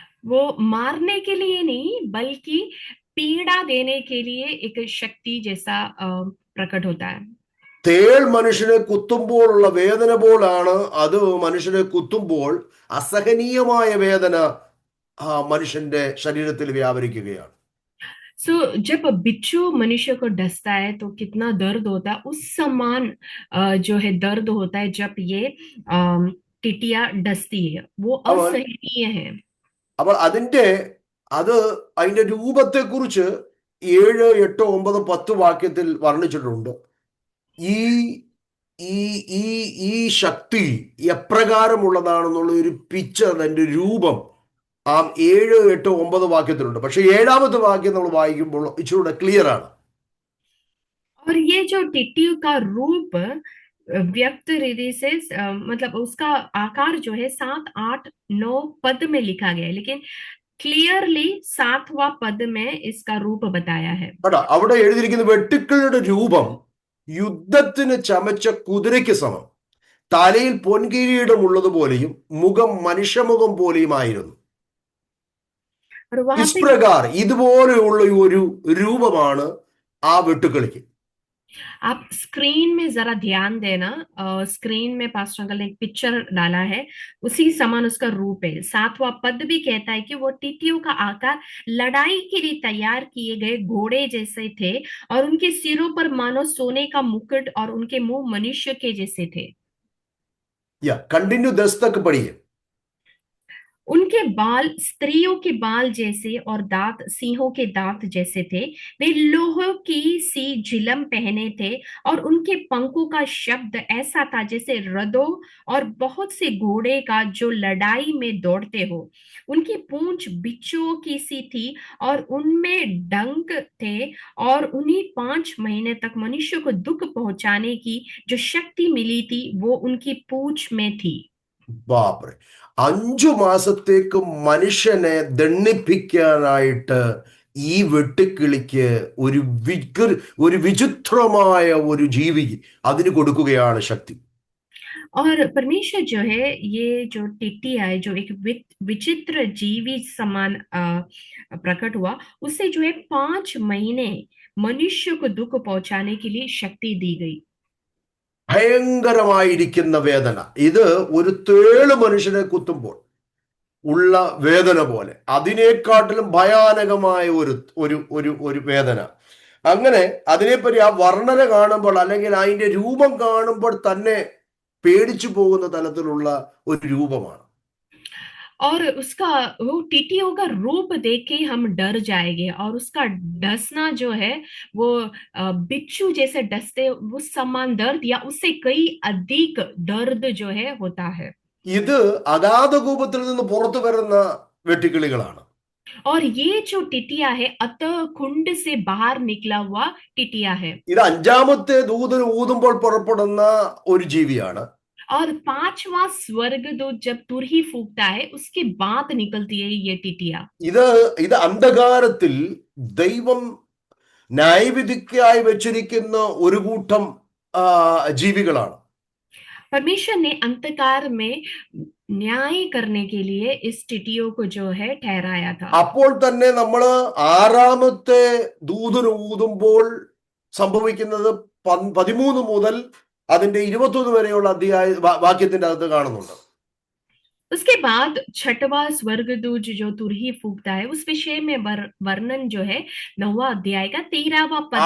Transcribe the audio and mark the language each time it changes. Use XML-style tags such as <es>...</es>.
<hi>वो मारने के लिए नहीं बल्कि पीड़ा देने के लिए एक शक्ति जैसा प्रकट होता है।</hi> <ml>തേൾ മനുഷ്യനെ കുത്തുമ്പോഴുള്ള വേദന പോലാണ് അത് മനുഷ്യനെ കുത്തുമ്പോൾ അസഹനീയമായ വേദന മനുഷ്യന്റെ ശരീരത്തിൽ വ്യാപരിക്കുകയാണ്.</ml> <hi>सो जब बिच्छू मनुष्य को डसता है तो कितना दर्द होता है, उस समान जो है दर्द होता है जब ये टिटिया डसती है, वो असहनीय है।</hi> <ml>അപ്പോൾ അതിന്റെ രൂപത്തെ കുറിച്ച് 7, 8, 9, 10 വാക്യത്തിൽ വർണ്ണിച്ചിട്ടുണ്ട്. ഈ ഈ ഈ ഈ ശക്തി എപ്രകാരമുള്ളതാണെന്നുള്ള ഒരു പിക്ചർ, അതിന്റെ രൂപം 7, 8, 9 വാക്യത്തിലുണ്ട്. പക്ഷെ 7ാമത്തെ വാക്യം നമ്മൾ വായിക്കുമ്പോൾ ഇച്ചിരൂടെ ക്ലിയർ ആണ്.</ml> <hi>और ये जो टिट्टी का रूप व्यक्त रीति से मतलब उसका आकार जो है 7, 8, 9 पद में लिखा गया है, लेकिन क्लियरली 7वां पद में इसका रूप बताया है।</hi> <ml>അവിടെ എഴുതിയിരിക്കുന്ന വെട്ടുക്കളുടെ രൂപം യുദ്ധത്തിന് ചമച്ച കുതിരയ്ക്ക് സമം, തലയിൽ പൊൻകിരീടം ഉള്ളതുപോലെയും മുഖം മനുഷ്യമുഖം പോലെയുമായിരുന്നു. ഇസ്പ്രകാർ ഇതുപോലെയുള്ള ഒരു രൂപമാണ് ആ വെട്ടുക്കിളിക്ക്.</ml> <hi>आप स्क्रीन में जरा ध्यान देना। स्क्रीन में पास्टर अंकल ने एक पिक्चर डाला है, उसी समान उसका रूप है। सातवां पद भी कहता है कि वो टीटियों का आकार लड़ाई के लिए तैयार किए गए घोड़े जैसे थे, और उनके सिरों पर मानो सोने का मुकुट, और उनके मुंह मनुष्य के जैसे थे। या कंटिन्यू 10 तक पढ़िए। उनके बाल स्त्रियों के बाल जैसे, और दांत सिंहों के दांत जैसे थे। वे लोह की सी झिलम पहने थे, और उनके पंखों का शब्द ऐसा था जैसे रथों और बहुत से घोड़े का जो लड़ाई में दौड़ते हो। उनकी पूंछ बिच्छुओं की सी थी, और उनमें डंक थे। और उन्हीं 5 महीने तक मनुष्य को दुख पहुंचाने की जो शक्ति मिली थी वो उनकी पूंछ में थी।</hi> <ml>ബാപ്പറെ, 5 മാസത്തേക്ക് മനുഷ്യനെ ദണ്ഡിപ്പിക്കാനായിട്ട് ഈ വെട്ടുക്കിളിക്ക് ഒരു ഒരു വിചിത്രമായ ഒരു ജീവി അതിന് കൊടുക്കുകയാണ് ശക്തി.</ml> <hi>और परमेश्वर जो है, ये जो टिट्टी है, जो एक विचित्र जीवी समान प्रकट हुआ, उसे जो है 5 महीने मनुष्य को दुख पहुंचाने के लिए शक्ति दी गई।</hi> <ml>ഭയങ്കരമായിരിക്കുന്ന വേദന. ഇത് ഒരു തേള് മനുഷ്യനെ കുത്തുമ്പോൾ ഉള്ള വേദന പോലെ, അതിനേക്കാട്ടിലും ഭയാനകമായ ഒരു ഒരു ഒരു ഒരു വേദന. അങ്ങനെ അതിനെപ്പറ്റി ആ വർണ്ണന കാണുമ്പോൾ, അല്ലെങ്കിൽ അതിന്റെ രൂപം കാണുമ്പോൾ തന്നെ പേടിച്ചു പോകുന്ന തലത്തിലുള്ള ഒരു രൂപമാണ്.</ml> <hi>और उसका वो टीटीओ का रूप देख के ही हम डर जाएंगे, और उसका डसना जो है वो बिच्छू जैसे डसते उस समान दर्द या उससे कई अधिक दर्द जो है होता है।</hi> <ml>ഇത് അഗാധകൂപത്തിൽ നിന്ന് പുറത്തു വരുന്ന വെട്ടുക്കിളികളാണ്.</ml> <hi>और ये जो टिटिया है अतः कुंड से बाहर निकला हुआ टिटिया है।</hi> <ml>ഇത് 5-ാമത്തെ ദൂതൻ ഊതുമ്പോൾ പുറപ്പെടുന്ന ഒരു ജീവിയാണ്.</ml> <hi>और 5वां स्वर्गदूत जब तुरही फूंकता है उसके बाद निकलती है ये टिटिया।</hi> <ml>ഇത് ഇത് അന്ധകാരത്തിൽ ദൈവം ന്യായവിധിക്കായി വെച്ചിരിക്കുന്ന ഒരു കൂട്ടം ജീവികളാണ്.</ml> <hi>परमेश्वर ने अंधकार में न्याय करने के लिए इस टिटियों को जो है ठहराया था।</hi> <ml>അപ്പോൾ തന്നെ നമ്മൾ 6-ാമത്തെ ദൂതൻ ഊതുമ്പോൾ സംഭവിക്കുന്നത് 13 മുതൽ അതിന്റെ 21 വരെയുള്ള വാക്യത്തിന്റെ അകത്ത് കാണുന്നുണ്ട്.</ml> <hi>उसके बाद 6वां स्वर्गदूत जो तुरही फूंकता है उस विषय में वर्णन जो है 9वां अध्याय का 13वां पद।</hi>